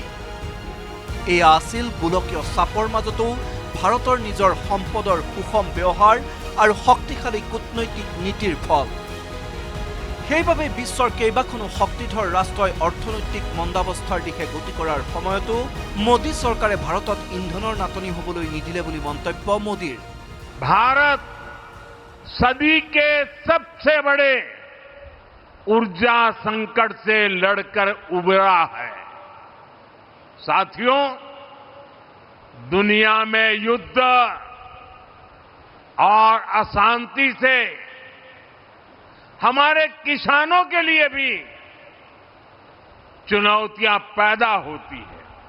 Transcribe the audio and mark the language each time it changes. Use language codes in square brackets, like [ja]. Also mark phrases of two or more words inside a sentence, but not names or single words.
[as] এয়া আছিল গোলকীয় চাপৰ মাজতো ভাৰতৰ নিজৰ সম্পদৰ সুষম ব্যৱহাৰ আৰু শক্তিশালী কূটনৈতিক নীতিৰ ফল। সেইবাবে বিশ্বৰ কেইবাখনো শক্তিধৰ ৰাষ্ট্ৰই অৰ্থনৈতিক মন্দাৱস্থাৰ দিশে গতি কৰাৰ সময়তো মোদী চৰকাৰে ভাৰতত ইন্ধনৰ নাটনি হ'বলৈ নিদিলে বুলি মন্তব্য মোদীৰ। [hi] भारत सदी के सबसे बड़े ऊर्जा संकट से लड़कर उबरा है। साथियों, दुनिया में युद्ध और अशांति से हमारे किसानों के लिए भी चुनौतियां पैदा होती है।